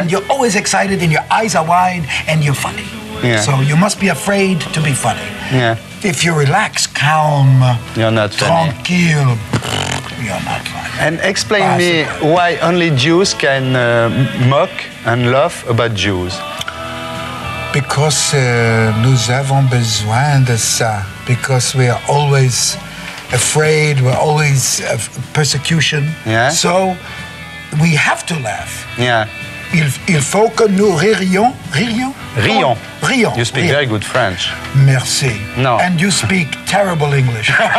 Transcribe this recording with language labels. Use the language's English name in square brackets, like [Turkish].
[English] And you're always excited and your eyes are wide and you're funny. Yeah. So you must be afraid to be funny. Yeah. If you're relaxed, calm, You're not funny. tranquille, you're not funny. And explain me why only Jews can mock and laugh about Jews. Because [French] nous avons besoin de ça. [English] Because we are always afraid, we're always persecution. Yeah. So we have to laugh. Yeah. [French] il faut que nous rions. Rions. Rions. [English] You speak very good French. [French] Merci. [English] No. And you speak terrible English.